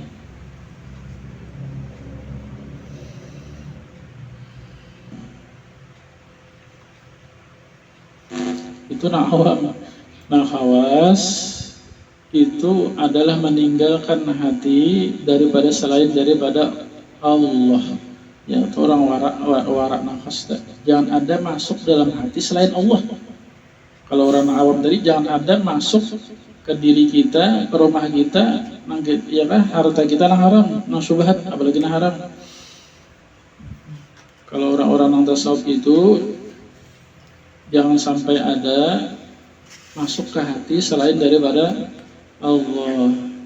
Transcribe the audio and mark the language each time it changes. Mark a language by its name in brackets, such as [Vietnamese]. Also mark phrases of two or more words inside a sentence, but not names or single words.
[Indonesian] Itu nah khawas itu adalah meninggalkan hati daripada selain daripada Allah. Ya, itu orang warak nafas. Jangan ada masuk dalam hati selain Allah. Kalau orang awam tadi jangan ada masuk ke diri kita, ke rumah kita, ya kan, harta kita nang haram, nang syubhat, apalagi nang haram. Kalau orang-orang yang tasawuf itu jangan sampai ada masuk ke hati selain daripada Allah.